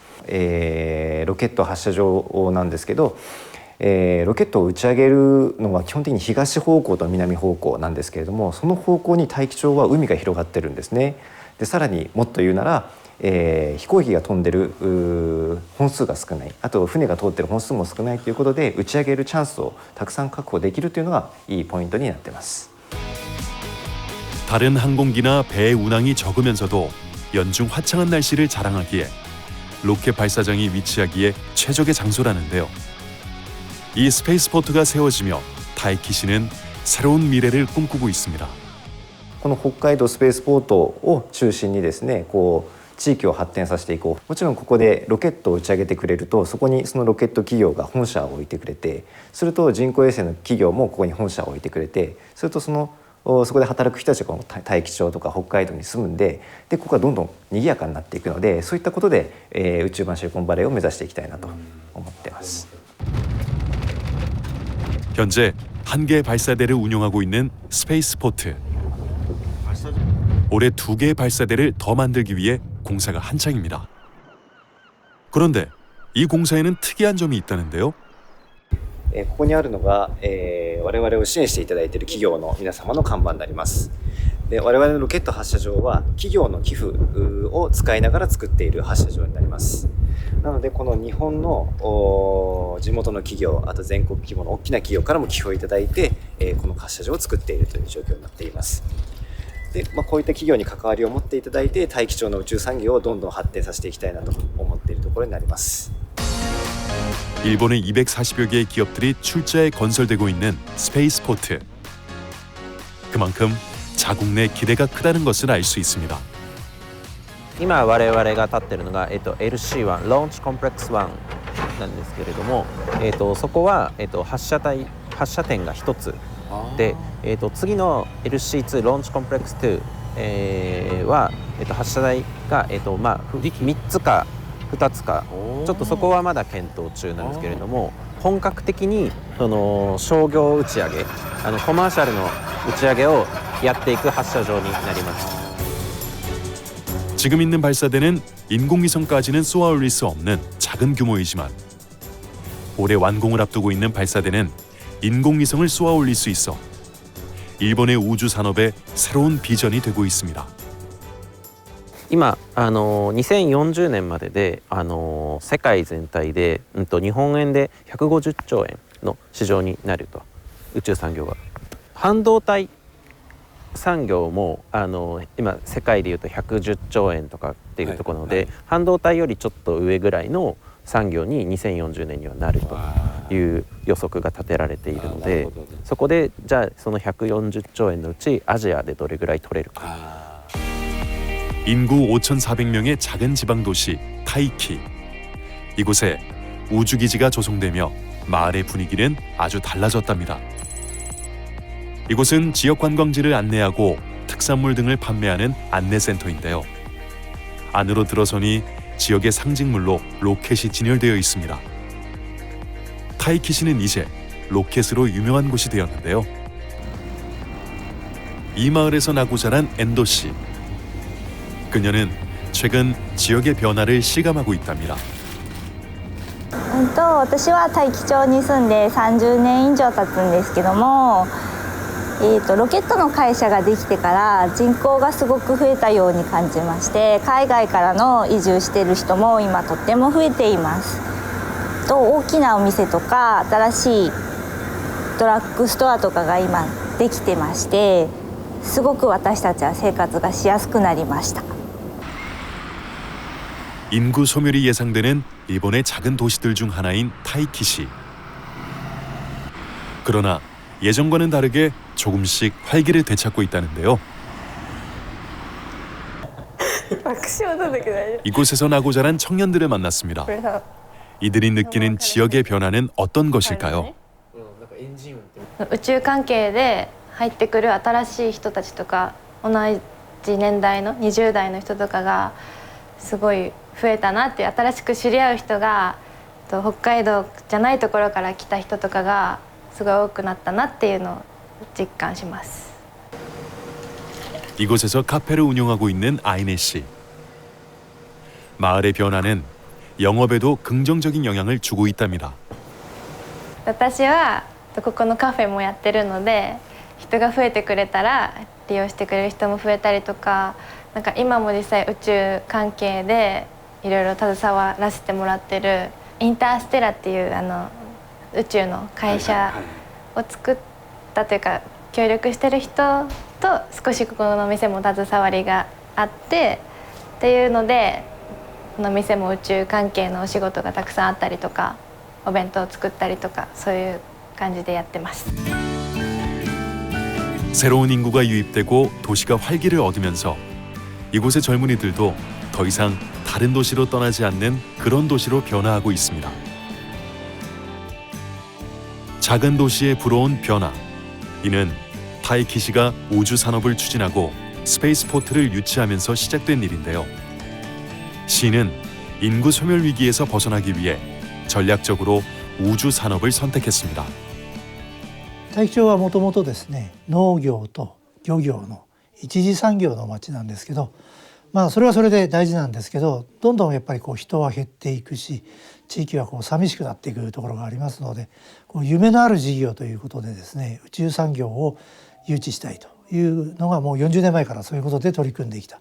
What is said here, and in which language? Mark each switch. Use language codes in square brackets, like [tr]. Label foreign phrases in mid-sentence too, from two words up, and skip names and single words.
[ja] ロケット発射場なんですけど、ロケットを打ち上げるのは基本的に東方向と南方向なんですけれども、その方向に大気上は海が広がってるんですね。でさらにもっと言うなら、飛行機が飛んでる本数が少ない、あと船が通ってる本数も少ないということで、打ち上げるチャンスをたくさん確保できるというのがいいポイントになっています。 [ko] 다른 항공기나 배의 운항이 적으면서도 연중 화창한 날씨를 자랑하기에 로켓 발사장이 위치하기에 최적의 장소라는데요. 이 스페이스포트가 세워지며 타이키시는 새로운 미래를 꿈꾸고 있습니다. [ja] この北海道スペースポートを中心にですね、地域を発展させていこう。もちろんここでロケットを打ち上げてくれると、そこにそのロケット企業が本社を置いてくれて、すると人工衛星の企業もここに本社を置いてくれて、するとそこで働く人たちがこの大気町とか北海道に住むんで、ここがどんどん賑やかになっていくので、そういったことで、宇宙版シリコンバレーを目指していきたいなと思っています。 [ko] 현재 한 개 발사대를 운용하고 있는 스페이스포트. 올해 2개의 발사대를 더 만들기 위해 공사가 한창입니다. 그런데 이 공사에는 특이한 점이 있다는데요. [ja] ここにあるのが、我々を支援していただいている企業の皆様の看板になります。で我々のロケット発射場は企業の寄付を使いながら作っている発射場になります。なのでこの日本の地元の企業、あと全国規模の大きな企業からも寄付をいただいて、この発射場を作っているという状況になっています。でこういった企業に関わりを持っていただいて、大気町の宇宙産業をどんどん発展させていきたいなと思っているところになります。 [ko] 일본의 240여 개의 기업들이 출자해 건설되고 있는 스페이스포트. 그만큼 자국 내 기대가 크다는 것을 알 수 있습니다. [ja] 今我々が立っているのが、LC1 ローンチコンプレックス1なんですけれども、そこは、発射点が1つで、次の LC2 ローンチコンプレックス2、は、発射台が、3つか2つか、ちょっとそこはまだ検討中なんですけれども、本格的にその商業打ち上げ、コマーシャルの打ち上げをやっていく発射場になります。 [ko] 지금 있는 발사대는 인공위성까지는 쏘아올릴 수 없는 작은 규모이지만 올해 완공을 앞두고 있는 발사대는 인공위성을 쏘아올릴 수 있어 일본의 우주 산업의 새로운 비전이 되고 있습니다. [ja] 今2040年までで世界全体で、日本円で150兆円の市場になると、宇宙産業が。半導体産業も今世界でいうと110兆円とかっていうところで、半導体よりちょっと上ぐらいの産業に2040年にはなるという予測が立てられているので、そこでじゃあその140兆円のうちアジアでどれぐらい取れるか。 [ko] 인구 5,400명의 작은 지방 도시 타이키. 이곳에 우주기지가 조성되며 마을의 분위기는 아주 달라졌답니다. 이곳은 지역 관광지를 안내하고 특산물 등을 판매하는 안내센터인데요. 안으로 들어서니 지역의 상징물로 로켓이 진열되어 있습니다. 타이키시는 이제 로켓으로 유명한 곳이 되었는데요. 이 마을에서 나고 자란 엔도 씨. 그녀는 최근 지역의 변화를 실감하고 있답니다. [ja] 私は大樹町に住んで30年以上経つんですけども、ロケットの会社ができてから人口がすごく増えたように感じまして、海外からの移住している人も今とっても増えています。大きなお店とか新しいドラッグストアとかが今できてまして、すごく私たちは生活がしやすくなりました。 [ko] 인구 소멸이 예상되는 일본의 작은 도시들 중 하나인 타이키시. 그러나 예전과는 다르게 조금씩 활기를 되찾고 있다는데요. 이곳에서 나고 자란 청년들을 만났습니다. 이들이 느끼는 지역의 변화는 어떤 것일까요? [ja] 宇宙関係で入ってくる新しい人たちとか同じ年代の20代の人とかがすごい増えたなっていう、新しく知り合う人が北海道じゃないところから来た人とかがすごい多くなったなっていうのを実感します。 [ko] 이곳에서 카페를 운영하고 있는 아이네 씨. 마을의 변화는 영업에도 긍정적인 영향을 주고 있답니다. [ja] 私はここのカフェもやってるので、人が増えてくれたら利用してくれる人も増えたりとか、なんか今も実際宇宙関係でいろいろ携わらせてもらってるインターステラっていう宇宙の会社を作ったというか協力してる人と少しここの店も携わりがあってっていうので、この店も宇宙関係のお仕事がたくさんあったりとか、お弁当を作ったりとか、そういう感じでやってます。 [ko] 새로운 인구가 유입되고 도시가 활기를 얻으면서 이곳의 젊은이들도 더 이상 다른 도시로 떠나지 않는 그런 도시로 변화하고 있습니다. 작은 도시에 불어온 변화. 이는 타이키시가 우주 산업을 추진하고 스페이스포트를 유치하면서 시작된 일인데요. 시는 인구 소멸 위기에서 벗어나기 위해 전략적으로 우주 산업을 선택했습니다. [ja] 大樹町はもともとですね、農業と漁業の一次産業の町なんですけど、それはそれで大事なんですけど、どんどんやっぱり人は減っていくし、地域は寂しくなっていくところがありますので、夢のある事業ということでですね、宇宙産業を誘致したいというのがもう40年前からそういうことで取り組んできた。